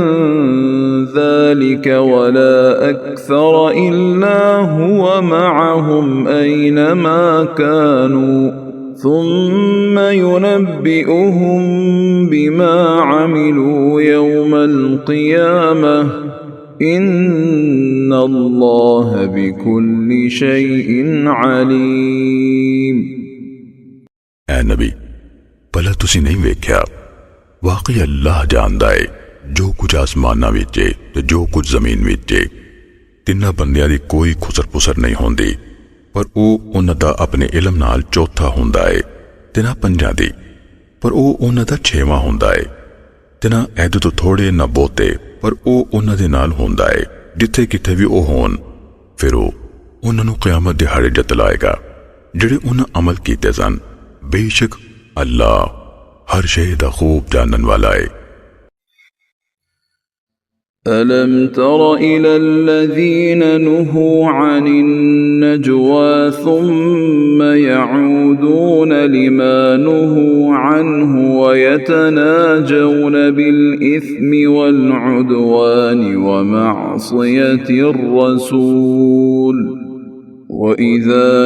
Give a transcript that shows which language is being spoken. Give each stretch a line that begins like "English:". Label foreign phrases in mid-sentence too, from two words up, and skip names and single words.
Arabic: ذلك ولا أكثر إلا هو معهم أينما كانوا ثم ينبئهم بما عملوا يوم القيامة إن الله بكل شيء عليم।
Punjabi: ਐ ਨਬੀ ਭਲਾ ਤੁਸੀਂ ਨਹੀਂ ਵੇਖਿਆ ਵਾਕਈ ਅੱਲਾਹ ਜਾਣਦਾ ਹੈ ਜੋ ਕੁਝ ਆਸਮਾਨਾਂ ਵਿਚ ਹੈ ਤੇ ਜੋ ਕੁਝ ਜ਼ਮੀਨ ਵਿਚ ਹੈ। ਤਿੰਨਾਂ ਬੰਦਿਆਂ ਦੀ ਕੋਈ ਖੁਸਰ ਪੁਸਰ ਨਹੀਂ ਹੁੰਦੀ ਪਰ ਉਹ ਉਹਨਾਂ ਦਾ ਆਪਣੇ ਇਲਮ ਨਾਲ ਚੌਥਾ ਹੁੰਦਾ ਹੈ ਤੇ ਨਾ ਪੰਜਾਂ ਦੀ ਪਰ ਉਹ ਉਹਨਾਂ ਦਾ ਛੇਵਾਂ ਹੁੰਦਾ ਹੈ ਤੇ ਨਾ ਏਹਦੇ ਤੋਂ ਥੋੜ੍ਹੇ ਨਾ ਬਹੁਤੇ ਪਰ ਉਹ ਉਹਨਾਂ ਦੇ ਨਾਲ ਹੁੰਦਾ ਹੈ ਜਿੱਥੇ ਕਿੱਥੇ ਭੀ ਉਹ ਹੋਣ। ਫਿਰ ਉਹ ਉਹਨਾਂ ਨੂੰ ਕਿਆਮਤ ਦਿਹਾੜੇ ਜਤਲਾਏਗਾ ਜਿਹੜੇ ਉਹਨਾਂ ਅਮਲ ਕੀਤੇ ਸਨ। ਬੇਸ਼ੱਕ ਅੱਲਾਹ ਹਰ ਸ਼ੈ ਦਾ ਖ਼ੂਬ ਜਾਣਨ ਵਾਲਾ ਹੈ।
Arabic: ألم تر إلى الذين نهوا عن النجوى ثم يعودون لما نهوا عنه ويتناجون بالإثم والعدوان ومعصية الرسول وإذا